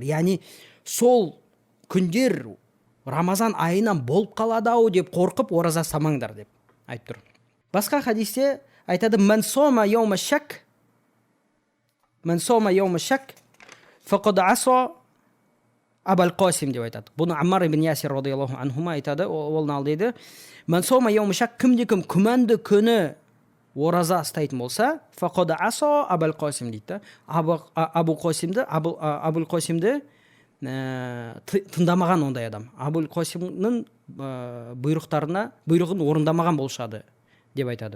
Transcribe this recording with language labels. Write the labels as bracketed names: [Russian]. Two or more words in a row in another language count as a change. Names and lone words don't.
[Kazakh] Яғни сол күндер Рамазан айынан болып қалады ау деп қорқып ораза ұстамаңдар деп айтып тұр. Басқа хадисте айтады, [Arabic] من صام يوم الشك فقد عصى أبا القاسم [Kazakh] деп айтады. Бұны Аммар ибн Ясир [Arabic] رضي الله عنهما [Kazakh] айтады. Ол нал дейді, [Arabic] من صام يوم الشك, [Kazakh] кімде-кім күмәнді күні ораза ұстайтын болса, [Arabic] فقد عصى أبا القاسم [Kazakh] дейді. Абул Қасимді тыңдамаған ондай адам. Абул Қасимнің бұйрығын орындамаған болшады деп айтады.